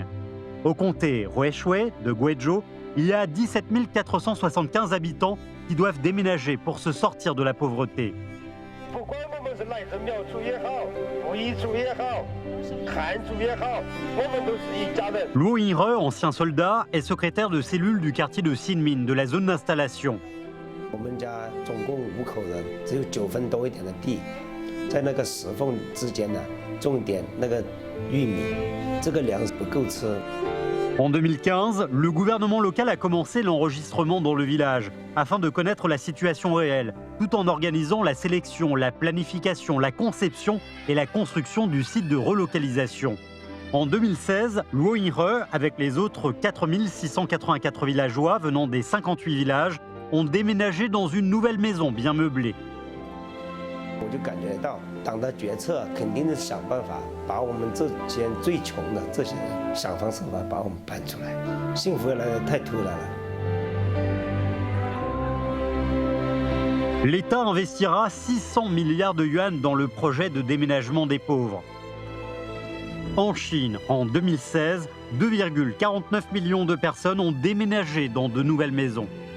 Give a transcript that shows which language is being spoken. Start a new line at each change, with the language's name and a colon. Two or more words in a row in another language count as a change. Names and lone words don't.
French: Au comté Ruishui de Guizhou, il y a 17 475 habitants qui doivent déménager pour se sortir de la pauvreté. Luo Yinre, ancien soldat, est secrétaire de cellule du quartier de Xinmin de la zone d'installation.
Chinese: 我们家总共5口人，只有9分多一点的地，在那个石缝之间呢，种点那个玉米，这个粮食不够吃。
French: En 2015, le gouvernement local a commencé l'enregistrement dans le village afin de connaître la situation réelle, tout en organisant la sélection, la planification, la conception et la construction du site de relocalisation. En 2016, Luo Yinhe, avec les autres 4684 villageois venant des 58 villages, ont déménagé dans une nouvelle maison bien meublée.
Chinese: 我就感觉到党的决策肯定是想办法把我们这些最穷的这些人想方设法把我们搬出来，幸福来得太突然了。
French: L'État investira 600 milliards de yuan dans le projet de déménagement des pauvres. En Chine, en 2016, 2,49 millions de personnes ont déménagé dans de nouvelles maisons.